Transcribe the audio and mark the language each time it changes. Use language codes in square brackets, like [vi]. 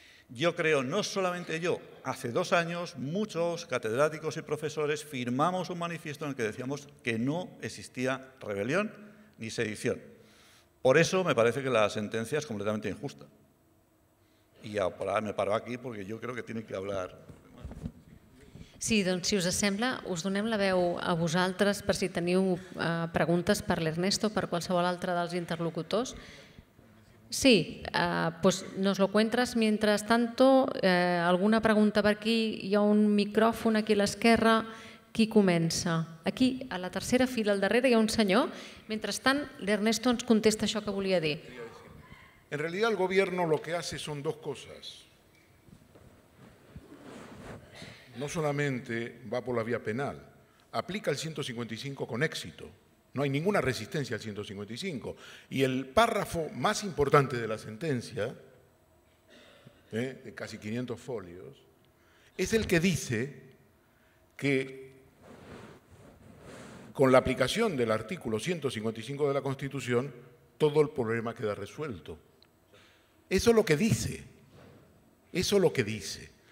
[es] Yo creo, no solamente yo, hace 2 años muchos catedráticos y profesores firmamos un manifiesto en el que decíamos que no existía rebelión ni sedición. Por eso me parece que la sentencia es completamente injusta. [ca] I ja me paro aquí perquè jo crec que [es] tiene que hablar. [ca] Sí, doncs si us sembla, us donem la veu a vosaltres per si teniu preguntes per l'Ernesto o per qualsevol altre dels interlocutors. [es] Sí, pues nos lo cuentas. Mientras tanto, alguna pregunta [ca] per aquí? Hi ha un micròfon aquí a l'esquerra. Qui comença? Aquí, a la tercera fila, al darrere, hi ha un senyor. Mentrestant, l'Ernesto ens contesta això que volia dir. [es] En realidad el gobierno lo que hace son 2 cosas. No solamente va por la vía penal, aplica el 155 con éxito. No hay ninguna resistencia al 155. Y el párrafo más importante de la sentencia, de casi 500 folios, es el que dice que con la aplicación del artículo 155 de la Constitución, todo el problema queda resuelto. Eso es lo que dice. Eso es lo que dice.